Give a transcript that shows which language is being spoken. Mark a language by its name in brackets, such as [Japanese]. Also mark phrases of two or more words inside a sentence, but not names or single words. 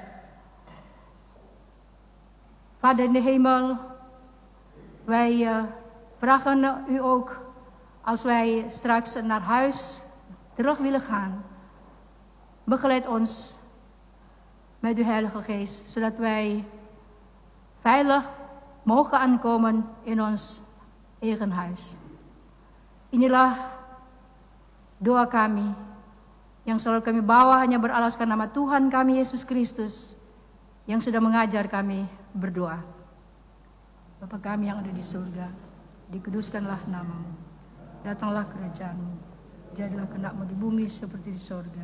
[Dutch] Vader in de hemel, wij vragen u ook, als wij straks naar huis terug willen gaan, begeleid ons met uw Heilige Geest, zodat wij veilig mogen aankomen in ons eigen huis. [Indonesian] Inilah doa kami yang selalu kami bawa hanya beralaskan nama Tuhan kami Yesus Kristus yang sudah mengajar kami berdoa. Bapa kami yang ada di surga, dikuduskanlah namamu, datanglah kerajaan-Mu, jadilah kehendak-Mu di bumi seperti di surga.